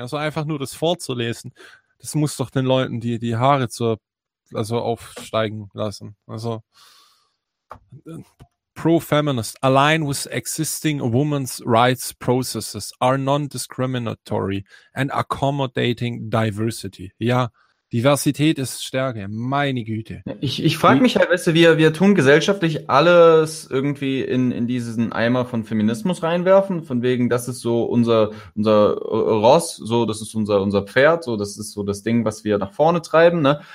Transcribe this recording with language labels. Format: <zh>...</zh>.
<de>Also einfach nur das vorzulesen, das muss doch den Leuten die Haare also aufsteigen lassen.</de> <en>Also pro-feminist, align with existing women's rights processes, are non-discriminatory and accommodating diversity.</en> <de>Ja. Diversität ist Stärke, meine Güte. Ich frage mich halt, weißt du, wir tun gesellschaftlich alles irgendwie in diesen Eimer von Feminismus reinwerfen, von wegen, das ist so unser Ross, so das ist unser Pferd, so das ist so das Ding, was wir nach vorne treiben, ne?</de>